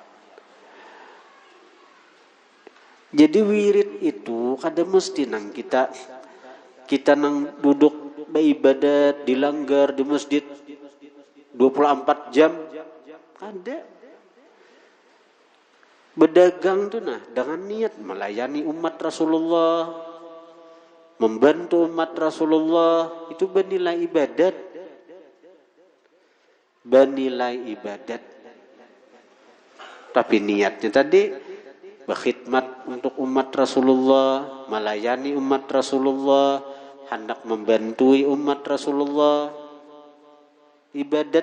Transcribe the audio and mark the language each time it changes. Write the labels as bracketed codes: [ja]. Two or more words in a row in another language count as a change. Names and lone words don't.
[bjn] Jadi wirid itu kada mesti nang kita nang duduk beribadat di langgar di masjid 24 jam. [id] Kada. Berdagang tu dengan niat melayani umat Rasulullah, membantu umat Rasulullah, itu bernilai ibadat. Bernilai ibadat. Tapi niatnya tadi berkhidmat untuk umat Rasulullah, melayani umat Rasulullah, hendak membantui umat Rasulullah, ibadat.